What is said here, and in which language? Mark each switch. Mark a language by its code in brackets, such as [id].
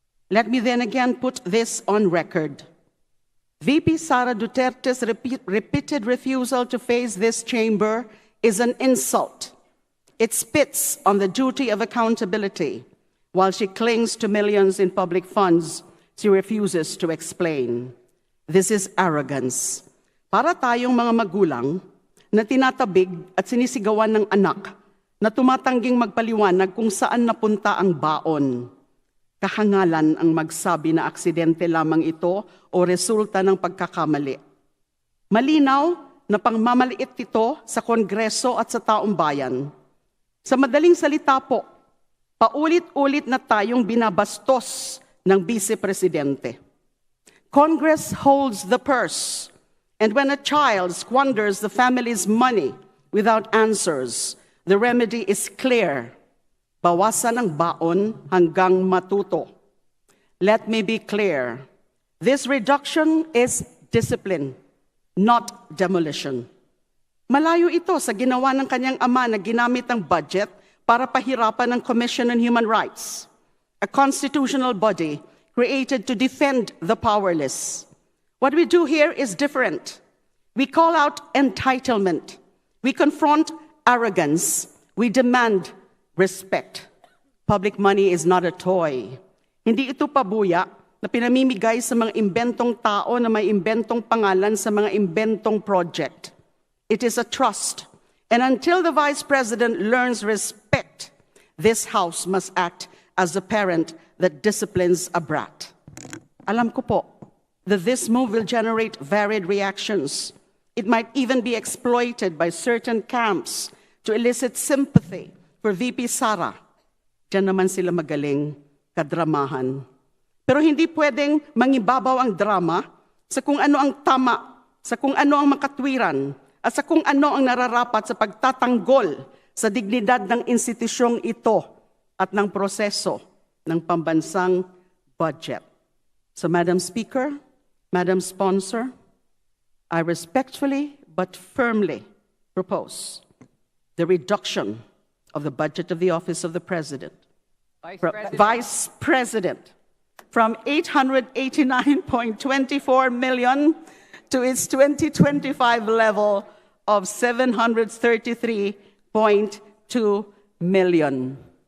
[en] Let me then again put this on record. VP Sara Duterte's repeated refusal to face this chamber is an insult. It spits on the duty of accountability. While she clings to millions in public funds, she refuses to explain. This is arrogance. [tl] Para tayong mga magulang na tinatabig at sinisigawan ng anak na tumatangging magpaliwanag kung saan napunta ang baon. Kahangalan ang magsabi na aksidente lamang ito o resulta ng pagkakamali. Malinaw na pangmamaliit ito sa Kongreso at sa taong bayan. Sa madaling salita po, paulit-ulit na tayong binabastos ng Vice Presidente. [en] Congress holds the purse, and when a child squanders the family's money without answers, the remedy is clear. [tl] Bawasan ang baon hanggang matuto. [en] Let me be clear. This reduction is discipline, not demolition. [tl] Malayo ito sa ginawa ng kanyang ama na ginamit ang budget para pahirapan ang Commission on Human Rights, [en] a constitutional body created to defend the powerless. What we do here is different. We call out entitlement. We confront arrogance. We demand respect. Public money is not a toy. [tl] Hindi ito pabuya na pinamimigay sa mga imbentong tao na may imbentong pangalan sa mga imbentong project. [en] It is a trust. And until the Vice President learns respect, this House must act as a parent that disciplines a brat. [tl] Alam ko po [en] that this move will generate varied reactions. It might even be exploited by certain camps to elicit sympathy for VP Sara. [tl] Diyan naman sila magaling kadramahan. Pero hindi pwedeng mangibabaw ang drama sa kung ano ang tama, sa kung ano ang makatwiran, at sa kung ano ang nararapat sa pagtatanggol sa dignidad ng institusyong ito at ng proseso ng pambansang budget. [en] So, Madam Speaker, Madam Sponsor, I respectfully but firmly propose the reduction of the budget of the Office of the President, Vice President, from 889.24 million to its 2025 level of 733.2 million.